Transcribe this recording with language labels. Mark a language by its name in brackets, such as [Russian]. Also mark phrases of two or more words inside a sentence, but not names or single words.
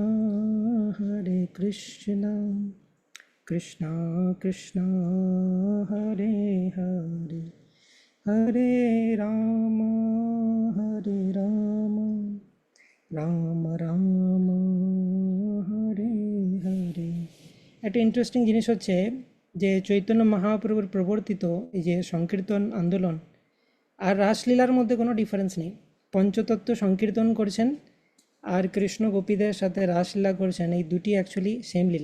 [Sanskrit] Krishna Krishna, Hare Hare, Hare Rama, Rama Rama, Hare Hare. [Bangla] একটা ইন্টারেস্টিং জিনিস হচ্ছে যে চৈতন্য মহাপ্রভুর প্রবর্তিত এই যে সংকীর্তন আন্দোলন আর রাসলীলার মধ্যে কোনো ডিফারেন্স নেই। পঞ্চতত্ত্ব সংকীর্তন করছেন আর কৃষ্ণ গোপীদের সাথে রাসলীলা করছেন, এই দুটি অ্যাকচুয়ালি সেম লীলা।